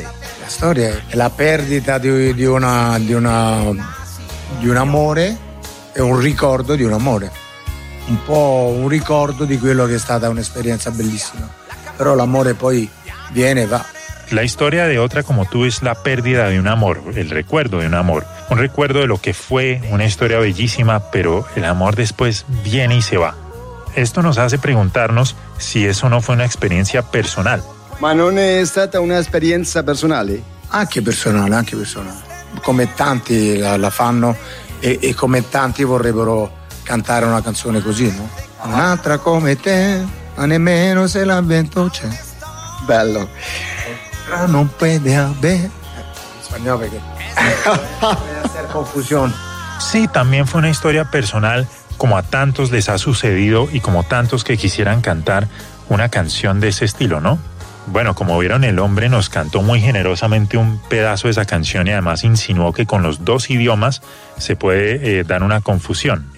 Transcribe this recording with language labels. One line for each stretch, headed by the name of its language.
Italian: La storia è la perdita di un amore, è un ricordo di un amore. Un po' un ricordo di quello che è stata un'esperienza bellissima. Però l'amore poi viene e va.
Spanish: La historia de Otra Como Tú es la pérdida de un amor, el recuerdo de un amor. Un recuerdo de lo que fue, una historia bellísima, pero el amor después viene y se va. Esto nos hace preguntarnos si eso no fue una experiencia personal. ¿Ma no es stata una experiencia personal?
Italian: Anche personal, anche personal. Como tanti la fanno e como tanti vorrebbero cantare una canzone così, no? Un'altra come te, ma nemmeno se la vento c'è. Bello.
Spanish: Otra no puede haber. Español, porque puede hacer confusión. Sí, también fue una historia personal. Como a tantos les ha sucedido y como tantos que quisieran cantar una canción de ese estilo, ¿no? Bueno, como vieron, el hombre nos cantó muy generosamente un pedazo de esa canción y además insinuó que con los dos idiomas se puede dar una confusión.